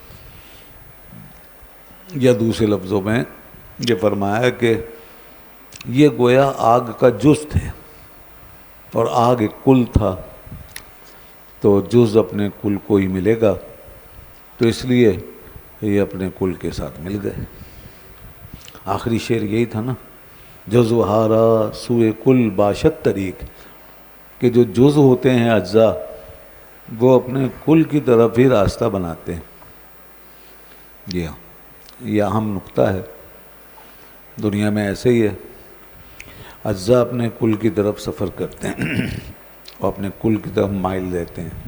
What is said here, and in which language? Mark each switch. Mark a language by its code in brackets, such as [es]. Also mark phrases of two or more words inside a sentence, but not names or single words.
[ur] یا دوسرے لفظوں میں یہ فرمایا کہ یہ گویا آگ کا جز تھے، اور آگ ایک کل تھا، تو جز اپنے کل کو ہی ملے گا، تو اس لیے یہ اپنے کل کے ساتھ مل گئے. آخری شعر یہی تھا نا، [fa] جز و ہارا سوئے کل باشد طریق، [ur] کہ جو جز ہوتے ہیں اجزاء، وہ اپنے کل کی طرف ہی راستہ بناتے ہیں. یہ اہم نقطہ ہے. دنیا میں ایسے ہی ہے، اجزاء اپنے کل کی طرف سفر کرتے ہیں اور اپنے کل کی طرف مائل رہتے ہیں.